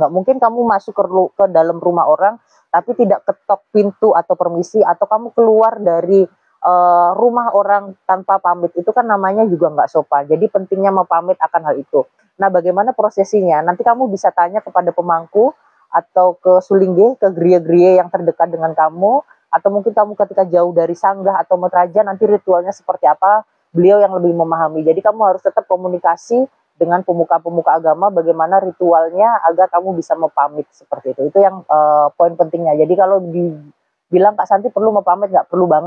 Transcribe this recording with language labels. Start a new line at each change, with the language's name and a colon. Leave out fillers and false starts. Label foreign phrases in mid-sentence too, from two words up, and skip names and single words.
Indonesian: Nggak mungkin kamu masuk ke dalam rumah orang, tapi tidak ketok pintu atau permisi, atau kamu keluar dari rumah orang tanpa pamit. Itu kan namanya juga nggak sopan. Jadi pentingnya pamit akan hal itu. Nah, bagaimana prosesinya? Nanti kamu bisa tanya kepada pemangku, atau ke Sulingge, ke griya-griya yang terdekat dengan kamu, atau mungkin kamu ketika jauh dari sanggah atau metraja, nanti ritualnya seperti apa, beliau yang lebih memahami. Jadi kamu harus tetap komunikasi dengan pemuka-pemuka agama, bagaimana ritualnya agar kamu bisa pamit seperti itu. Itu yang poin pentingnya. Jadi kalau dibilang Kak Santi perlu pamit, nggak perlu banget.